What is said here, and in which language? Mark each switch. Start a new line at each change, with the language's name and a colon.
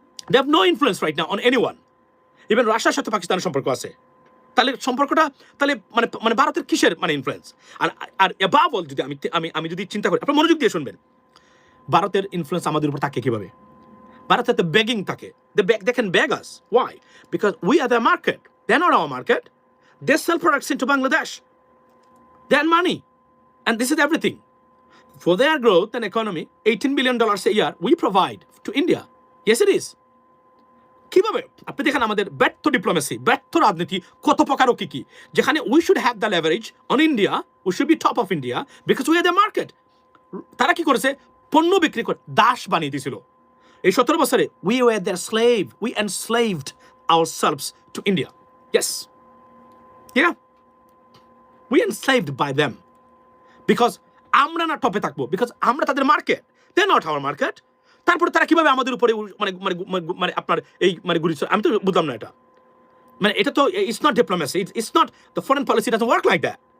English: They have no influence right now on anyone. Even
Bangla: রাশিয়ার সাথে পাকিস্তানের সম্পর্ক আছে। তাহলে সম্পর্কটা তাহলে মানে ভারতের কিসের মানে ইনফ্লুয়েন্স? আর অ্যাবাভ অল যদি আমি যদি চিন্তা করি, আপনার মনোযোগ দিয়ে শুনবেন, ভারতের ইনফ্লুয়েন্স আমাদের উপর থাকে কিভাবে? ভারতের তো বেগিং থাকে,
English: they can beg us. Why? Because we are their market. They're not our market. They sell products into Bangladesh. They earn money. And this is everything. For their growth and economy, $18 billion a year we provide to India. Yes, it is.
Bangla: কিভাবে? আপনি দেখেন আমাদের ব্যর্থ diplomacy, ব্যর্থ রাজনীতি কত প্রকার ও কি, যেখানে
English: We should have the leverage on India, we should be top of India because we are the market.
Bangla: তারা কি করেছে? পণ্য বিক্রি করে দাস বানিয়ে দিয়েছিল। এই 17 বছরে
English: we were their slave. We enslaved ourselves to India. Yes. Yeah. We enslaved by them.
Bangla: Because আমরা না টপে থাকবো, because আমরা তাদের market,
English: they're not our market.
Bangla: তারপরে তারা কিভাবে আমাদের উপরে মানে আপনার এই মানে গুলি, আমি তো বুঝলাম না এটা। মানে এটা তো
English: It's not diplomacy, it's not the foreign policy, doesn't work like that.